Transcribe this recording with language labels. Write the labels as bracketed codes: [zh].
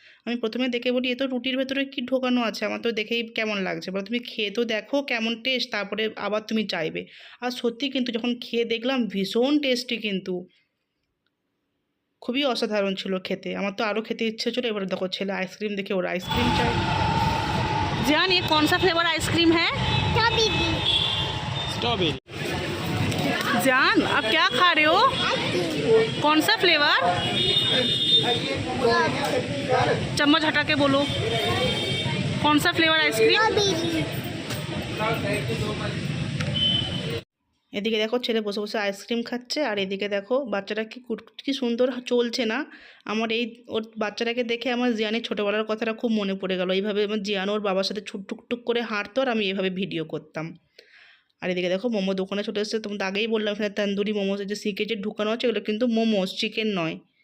[bn] আমি প্রথমে দেখে বলি এ তো রুটির ভেতরে কি ঢোকানো আছে, আমার তো দেখেই কেমন লাগছে, বলো তুমি খেয়ে তো দেখো কেমন টেস্ট, তারপরে আবার তুমি চাইবে। আর সত্যি কিন্তু যখন খেয়ে দেখলাম ভীষণ টেস্টি, কিন্তু খুবই অসাধারণ ছিল খেতে। আমার তো আরও খেতে ইচ্ছে ছিল। এবার দেখো ছেলে আইসক্রিম দেখে ওর আইসক্রিম চাই। [hi] जान ये कौन सा फ्लेवर आइसक्रीम है? स्ट्रॉबेरी। जान आप क्या खा रहे हो? कौन सा फ्लेवर? चम्मच हटा के बोलो, कौन सा फ्लेवर आइसक्रीम? [bn] এদিকে দেখো ছেলে বসে বসে আইসক্রিম খাচ্ছে, আর এদিকে দেখো বাচ্চাটা কি সুন্দর চলছে না। আমার এই ওর বাচ্চাটাকে দেখে আমার জিয়ানের ছোটোবেলার কথাটা খুব মনে পড়ে গেল। এইভাবে আমার জিয়ান ওর বাবার সাথে টুক করে হাঁটতো, আর আমি এইভাবে ভিডিও করতাম। আর এদিকে দেখো মোমো দোকানে চলে এসেছে। তোমাদের আগেই বললাম এখানে তন্দুরি মোমোস যে সিকে যে ঢুকানো আছে এগুলো কিন্তু মোমোস, চিকেন নয়।